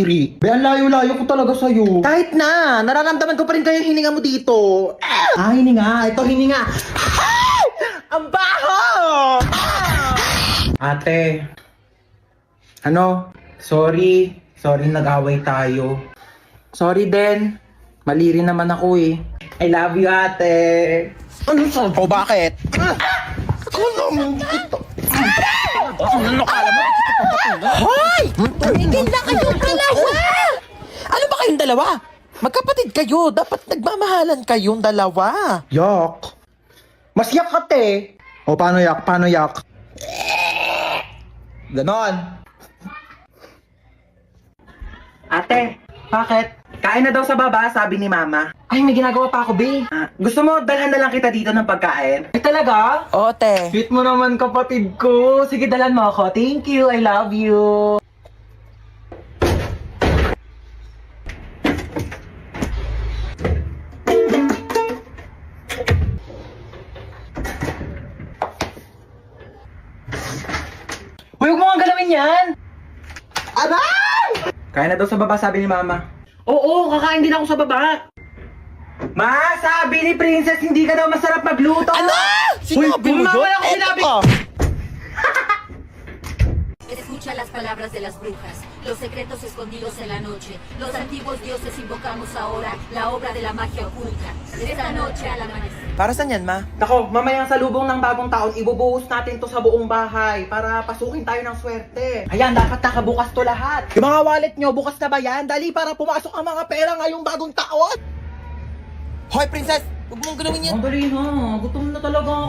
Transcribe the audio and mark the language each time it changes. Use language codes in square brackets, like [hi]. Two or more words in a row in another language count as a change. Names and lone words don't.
[tl] Be, ang layo-layo ko talaga sa'yo. Kahit na, nararamdaman ko pa rin kayo yung hininga mo dito. Hininga. Ito, hininga. Ang baho! Ate. Sorry. Sorry, nag-away tayo. Sorry din. Mali rin naman ako eh. [en] I love you, [tl] ate. Ano sa? O bakit? Ano kala mo? Hoy! Tumigil na kayong dalawa! Ano ba kayong dalawa? Magkapatid kayo, dapat nagmamahalan kayong dalawa. Yak. Mas yak ka, te. O, paano yak? Paano yak? Ganon. Ate, bakit? Kain na daw sa baba, sabi ni Mama. Ay, may ginagawa pa ako, be. Gusto mo, dalhan na lang kita dito ng pagkain? Ay, talaga? Oo, te. Sweet mo naman, kapatid ko. Sige, dalhan mo ako. [en] Thank you, I love you. [tl] Huwag mo nga galawin yan! Aray! Kaya na daw sa baba, sabi ni Mama. Oo, kakain din ako sa baba. Ma, sabi ni Princess, hindi ka daw masarap magluto. Ano? Sinabi mo Mama, yun? ako sinabi. Eto. [es] Escucha las palabras de las brujas, los secretos escondidos en la noche. Los antiguos dioses invocamos ahora la obra de la magia oculta. Esta noche al amanecer. [tl] Para saan yan, ma? Nako, mamayang salubong ng bagong taon, ibubuhos natin to sa buong bahay para pasukin tayo ng swerte. Ayan, dapat nakabukas to lahat. Yung mga wallet nyo, bukas na ba yan? Dali para pumasok ang mga pera ngayong bagong taon. Hoy, princess! Huwag mong galawin yan. Ang dali na, gutom na talaga ako.